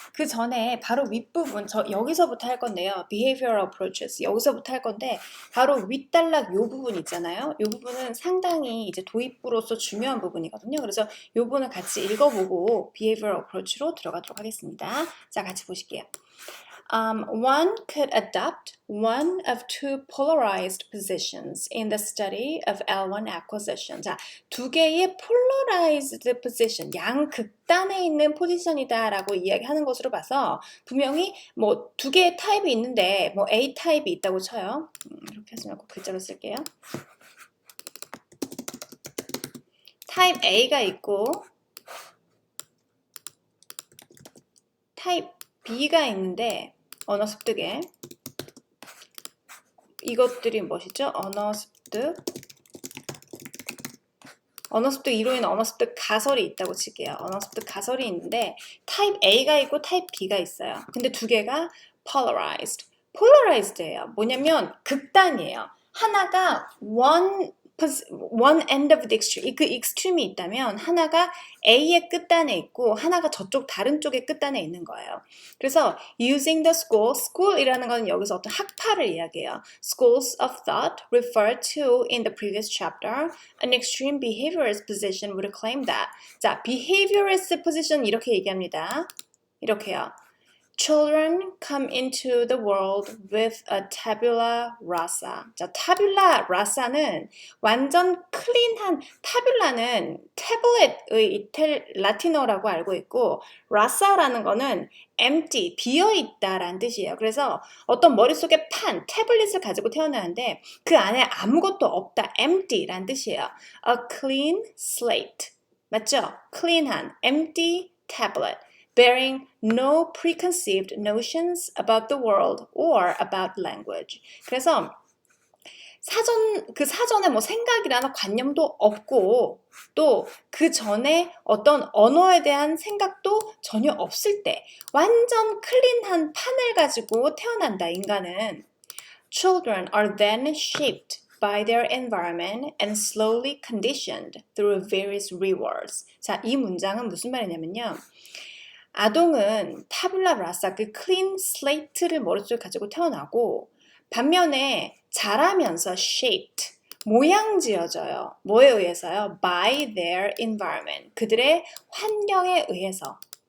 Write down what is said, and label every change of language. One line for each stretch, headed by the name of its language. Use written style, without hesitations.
Korean: 그 전에 바로 윗부분, 여기서부터 할 건데요.
English: Behavioral Approaches.
Korean: 여기서부터 할 건데, 바로 윗단락 요 부분 있잖아요. 요 부분은 상당히 이제 도입부로서 중요한 부분이거든요. 그래서 요 부분을 같이 읽어보고 Behavioral Approach로 들어가도록 하겠습니다. 자, 같이 보실게요.
English: One could adopt one of two polarized positions in the study of L1 acquisition.
Korean: 자, 두 개의 polarized position, 양극단에 있는 포지션이다라고 이야기하는 것으로 봐서 분명히 뭐 두 개의 타입이 있는데 뭐 A 타입이 있다고 쳐요. 이렇게 하지 말고 글자로 쓸게요. 타입 A가 있고 타입 B가 있는데 언어 습득에 이것들이 무엇이죠? 언어 습득 이론에는 언어 습득 가설이 있다고 칠게요. 언어 습득 가설이 있는데 타입 A가 있고 타입 B가 있어요. 근데 두 개가 polarized예요. 뭐냐면 극단이에요. 하나가
English: one end of the extreme,
Korean: 그 extreme이 있다면 하나가 A의 끝단에 있고 하나가 저쪽 다른 쪽의 끝단에 있는 거예요. 그래서 using the school이라는 건 여기서 어떤 학파를 이야기해요.
English: Schools of thought referred to in the previous chapter, an extreme behaviorist position would claim that.
Korean: 자, behaviorist position 이렇게 얘기합니다. 이렇게요.
English: Children come into the world with a tabula rasa.
Korean: 자, tabula rasa는 완전 클린한, tabula는 tablet의 라틴어라고 알고 있고, rasa라는 거는 empty, 비어있다라는 뜻이에요. 그래서 어떤 머릿속에 판, 태블릿을 가지고 태어나는데 그 안에 아무것도 없다, empty라는 뜻이에요.
English: A clean slate.
Korean: 맞죠?
English: clean한, empty tablet. bearing no preconceived notions about the world or about language.
Korean: 그래서 사전에 뭐 생각이라는 관념도 없고 또 그 전에 어떤 언어에 대한 생각도 전혀 없을 때 완전 클린한 판을 가지고 태어난다, 인간은.
English: Children are then shaped by their environment and slowly conditioned through various rewards.
Korean: 자, 이 문장은 무슨 말이냐면요. 아동은 타블라 라사, 그 클린 슬레이트를 머릿속에 가지고 태어나고 반면에 자라면서 shaped, 모양지어져요. 뭐에 의해서요?
English: By their environment,
Korean: 그들의 환경에 의해서.